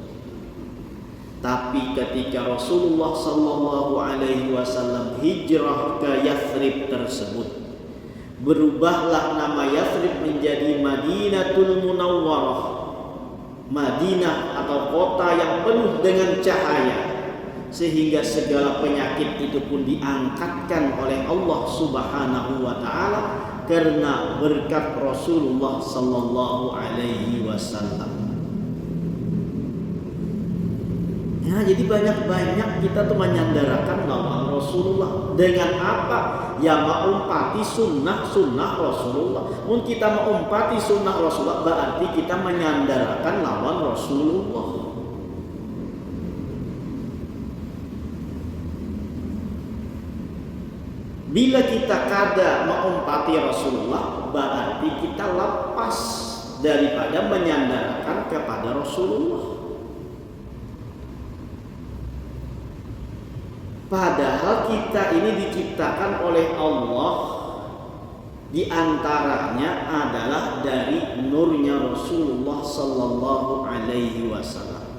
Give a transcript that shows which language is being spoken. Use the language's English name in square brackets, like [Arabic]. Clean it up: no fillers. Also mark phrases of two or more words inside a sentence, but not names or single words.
[Indonesian] Tapi ketika Rasulullah [Arabic] sallallahu alaihi wasallam [Indonesian] hijrah ke Yathrib tersebut, berubahlah nama Yathrib menjadi Madinatul Munawwarah, Madinah atau kota yang penuh dengan cahaya, sehingga segala penyakit itu pun diangkatkan oleh Allah [Arabic] Subhanahu wa taala [Indonesian] karena berkat Rasulullah [Arabic] sallallahu alaihi wasallam. [Banjar] Nah, jadi banyak-banyak kita tuh menyandarkan lawan Rasulullah. Dengan apa? Ya mengumpati sunnah Rasulullah. Mun kita mengumpati sunnah Rasulullah berarti kita menyandarkan lawan Rasulullah. Bila kita kada mengumpati Rasulullah berarti kita lepas daripada menyandarkan kepada Rasulullah. [Indonesian] Padahal kita ini diciptakan oleh Allah, di antaranya adalah dari nurnya Rasulullah [Arabic] sallallahu alaihi wasallam.